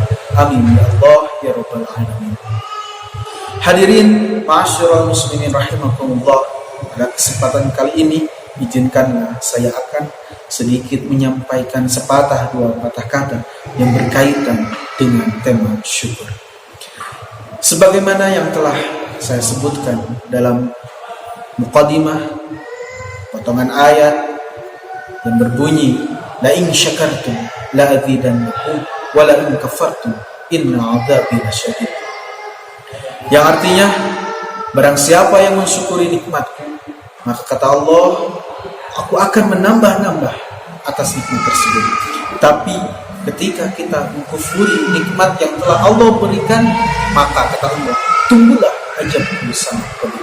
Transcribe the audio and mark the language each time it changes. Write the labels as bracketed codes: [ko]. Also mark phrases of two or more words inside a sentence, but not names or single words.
[ar] آمين يا الله يا رب العالمين. [id] Hadirin [ar] معاشر المسلمين رحمكم الله, [id] pada kesempatan kali ini izinkanlah saya akan sedikit menyampaikan sepatah dua patah kata yang berkaitan dengan tema syukur. Sebagaimana yang telah saya sebutkan dalam muqaddimah, potongan ayat yang berbunyi [ar] لئن شكرتم لأزيدنكم ولئن كفرتم إن عذابي لشديد, [id] yang artinya barang siapa yang mensyukuri nikmatku, maka kata Allah, aku akan menambah-nambah atas nikmat tersebut. Tapi ketika kita mengkufuri nikmat yang telah Allah berikan, maka kata Allah, tunggulah ajabku sangat pedih.